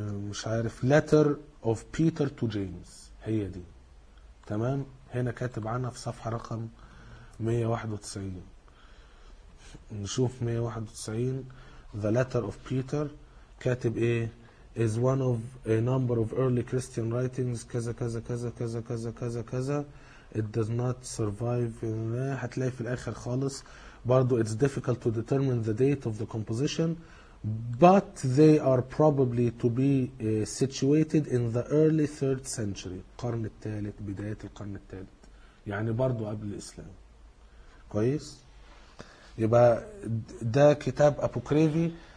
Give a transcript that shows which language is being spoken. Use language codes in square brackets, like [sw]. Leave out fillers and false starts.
[ar] مش عارف letter of Peter to James، هي دي تمام. هنا كاتب عنها في صفحة رقم 191، نشوف 191. [en] The letter of Peter، [ar] كاتب ايه؟ [en] is one of a number of early Christian writings [ar] كذا كذا كذا كذا [en] كذا كذا كذا. it does not survive. هتلاقي في الاخر خالص برضو it's difficult to determine the date of the composition but they are probably to be situated in the early 3rd century، [ar] القرن الثالث، بداية القرن الثالث، يعني برضو قبل الإسلام. كويس؟ يبقى ده كتاب أبوكريفي.